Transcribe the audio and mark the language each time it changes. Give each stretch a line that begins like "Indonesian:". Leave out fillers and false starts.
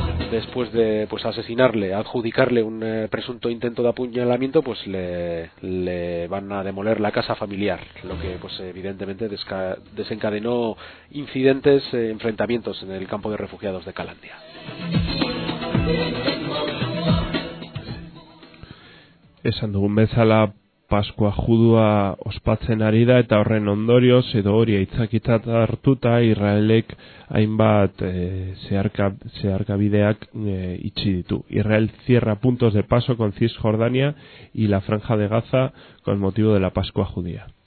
Spanish: Después de pues adjudicarle un presunto intento de apuñalamiento, pues le van a demoler la casa familiar, lo que pues evidentemente desencadenó incidentes, enfrentamientos en el campo de refugiados de Calandia.
Basque: Esan dugun bezala, Pascua Judua ospatzen ari da eta horren ondorioz, edo hori aitzakitzat hartuta, Israelek hainbat zeharkabideak itxi ditu.
Spanish: Israel cierra puntos de paso con Cisjordania y la Franja de Gaza con motivo de la Pascua Judía.